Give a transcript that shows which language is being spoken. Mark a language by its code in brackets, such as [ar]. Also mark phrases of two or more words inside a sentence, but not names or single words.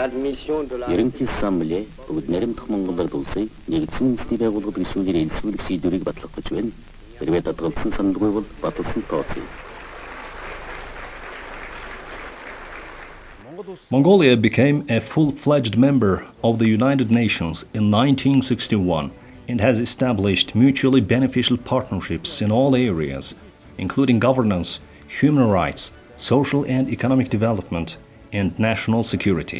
[mn] Ерөнхий ассамбле бүгд наримдах монголоор улсыг нэгдсэн үндэсний байгууллагад гишүүнээр элсүүлэх шийдвэрийг батлах гэж байна. Хэрвээ татгалзсан саналгүй бол баталсан тооцъё. [en] Mongolia became a full-fledged member of the United Nations in 1961 and has established mutually beneficial partnerships in all areas, including governance, human rights, social and economic development, and national security.